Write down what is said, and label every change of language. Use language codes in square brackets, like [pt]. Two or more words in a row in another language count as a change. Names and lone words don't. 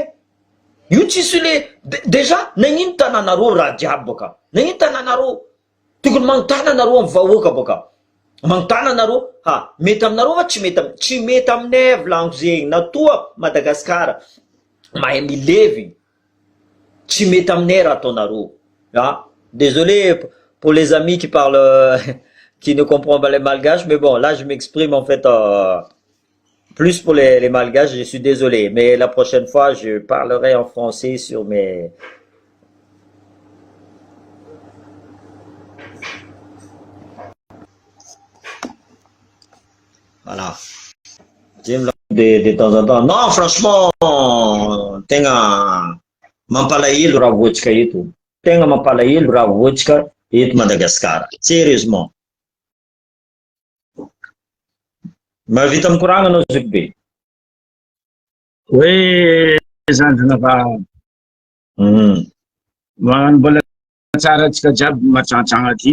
[mg] Io tsisy le déjà nagnino tananareo raha jiaby boka. Nagnino tananareo. Tokony manontany anareo amin'ny vahoaka boka. Manontany anareo, ha, mety aminareo va tsy mety tsy mety aminay volaniko zegny. Natoa Madagasikara mahay milevy. Tsy mety aminay raha ataonareo. [fr] Ah, désolé pour les amis qui parlent qui ne comprennent pas les malgaches, mais bon, là je m'exprime en fait plus pour les malgaches, je suis désolé, mais la prochaine fois je parlerai en français sur mes Voilà. De temps en temps. Non, franchement, [mg] tegna mampalahelo raha voatsika eto. Tegna mampalahelo raha voatsika eto Madagasikara. [fr] Sérieusement. [mg] Mahavita mikoragna anao Zoky be. Hoe zandrina fa mbola tsara antsika jiaby matrantragna aty.